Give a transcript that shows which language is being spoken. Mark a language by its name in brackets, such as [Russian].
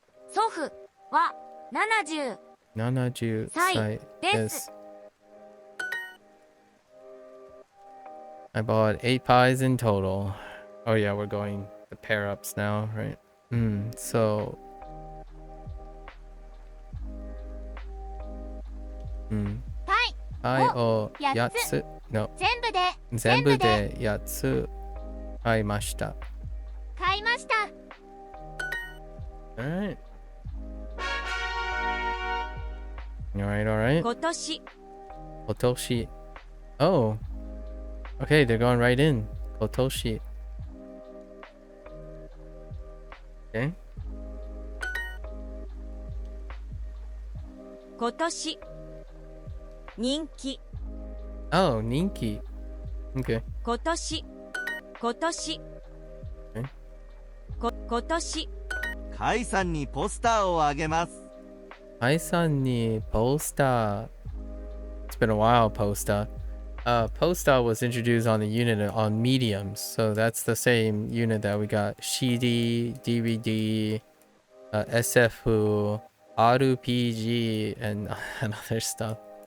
[Japanese] 祖父は 70歳です。 [English] I bought 8 pies in total. Oh yeah, we're going the pair ups now, right? [Japanese] So パイを8つ No 全部で8つ買いました。 [English] Alright. Alright. [Japanese] 今年 Kotoshi. Oh. [English] Okay, they're going right in. [Japanese] Kotoshi. [English] Okay. [Japanese] 今年人気 [English] Oh, Ninki. Okay. [Japanese] 今年 [English] Okay. [Japanese] 今年カイさんにポスターをあげます。 Ai-san ni poster. [English] It's been a while, poster. Poster was introduced on the unit on mediums, so that's the same unit that we got CD, DVD, SF, RPG, and other stuff.